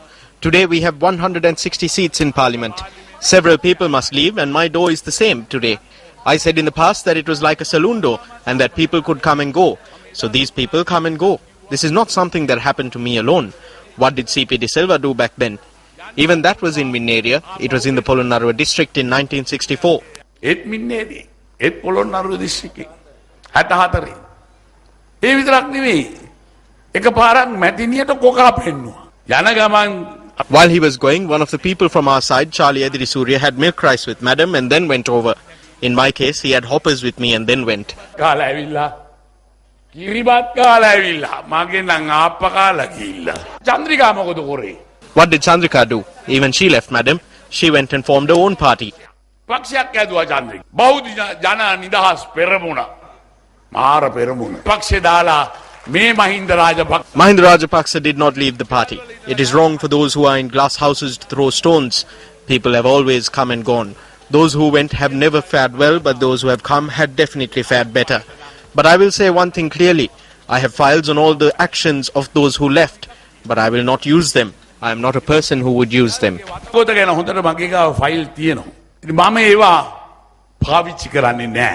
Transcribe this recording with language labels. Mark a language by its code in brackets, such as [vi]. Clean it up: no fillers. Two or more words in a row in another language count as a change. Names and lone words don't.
[en] Today we have 160 seats in Parliament. Several people must leave and my door is the same today. I said in the past that it was like a saloon door and that people could come and go. So these people come and go. This is not something that happened to me alone. What did CP De Silva do back then? Even that was in Minneriya. It was in the Polonnaruwa district in 1964. [si] ඒත් මින්නේදී ඒත් පොළොන්නරුව දිස්ත්‍රික්කේ 64. ඒ විතරක් නෙවෙයි. එකපාරක් මැතිනියට කොකා පෙන්නුවා. යන ගමන් [en] While he was going, one of the people from our side, Charlie Ediri Surya, had milk rice with madam and then went over. In my case, he had hoppers with me and then went. [si] කාලා ඇවිල්ලා කිරිබත් කාලා ඇවිල්ලා මගේ නම් ආප්ප කාලා ගිහිල්ලා. චන්ද්‍රිකා මොකද කරේ? [en] What did Chandrika do? Even she left madam. She went and formed her own party. [si] පක්ෂයක් ඇදුවා චන්ද්‍රික. බෞද්ධ ජන නිදහස් පෙරමුණ. මාර පෙරමුණ. පක්ෂේ දාලා මේ මහින්ද රාජපක්ෂ [en] Mahinda Rajapaksa did not leave the party. It is wrong for those who are in glass houses to throw stones. People have always come and gone. Those who went have never fared well, but those who have come had definitely fared better. But I will say one thing clearly. I have files on all the actions of those who left, but I will not use them. I am not a person who would use them. [si] පොත ගැන හොඳට මගේ ගාව ෆයිල් තියෙනවා. ඉතින් මම ඒවා පාවිච්චි කරන්නේ නැහැ.